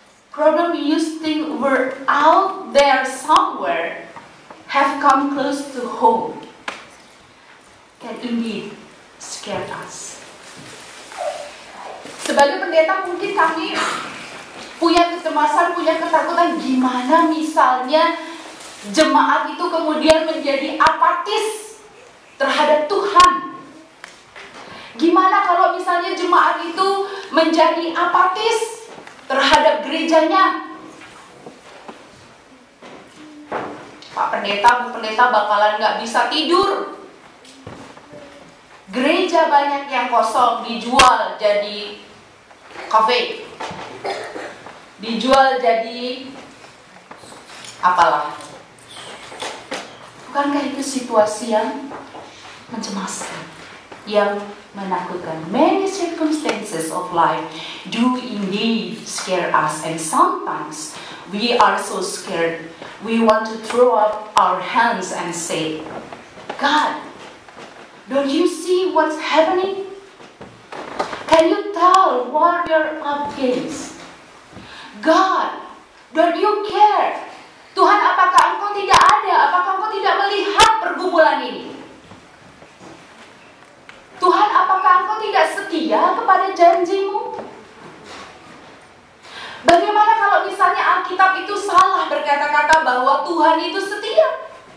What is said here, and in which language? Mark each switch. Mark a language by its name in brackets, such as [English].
[English] Problem you think were out there somewhere have come close to home can indeed scare us. [Indonesian] Sebagai pendeta mungkin kami punya kecemasan, punya ketakutan. Gimana misalnya jemaat itu kemudian menjadi apatis terhadap Tuhan? Gimana kalau misalnya jemaat itu menjadi apatis terhadap gerejanya? Pak Pendeta, Bu Pendeta bakalan gak bisa tidur. Gereja banyak yang kosong, dijual jadi kafe, dijual jadi apalah. Bukankah itu situasi yang mencemaskan, yang menakutkan? [English] Many circumstances of life do indeed scare us, and sometimes we are so scared we want to throw up our hands and say, God, don't you see what's happening? Can you tell what you're up against? God, don't you care? [Indonesian] Tuhan, apakah Engkau tidak ada? Apakah Engkau tidak melihat pergumulan ini? Tuhan, apakah Engkau tidak setia kepada janjimu? Bagaimana kalau misalnya Alkitab itu salah berkata-kata bahwa Tuhan itu setia?